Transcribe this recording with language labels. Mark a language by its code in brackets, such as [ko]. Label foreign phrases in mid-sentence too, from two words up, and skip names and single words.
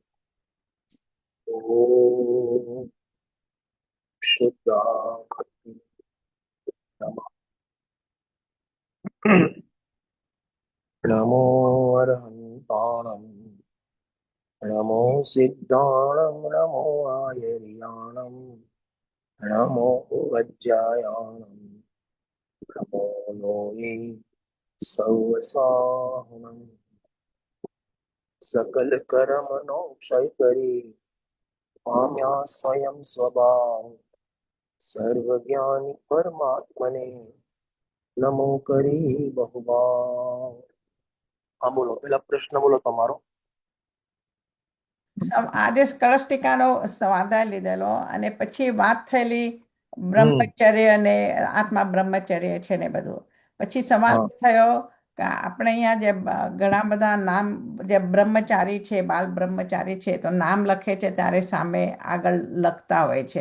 [pra] ॐ शुद्धां नमः नमो अरहन्ताणं नमो सिद्धाणं नमो आयर्याणं नमो वज्रायाणं नमो लोये [gu] सौवसाहनं સકલ કર્મણો ક્ષય કરે પામ્યા સ્વયં સ્વભાવ સર્વજ્ઞાની પરમાત્મને નમો કરી બહુભાવ. હા બોલો, પેલા પ્રશ્ન બોલો તમારો. આજે કળશ ટીકાનો સ્વાધ્યાય લીધેલો અને પછી વાત થયેલી બ્રહ્મચર્ય અને આત્મા બ્રહ્મચર્ય છે ને બધું. પછી સવાલ થયો કે આપણે અહીંયા જે ઘણા બધા નામ જે બ્રહ્મચારી છે, બાલ બ્રહ્મચારી છે, તો નામ લખે છે ત્યારે સામે આગળ લખતા હોય છે.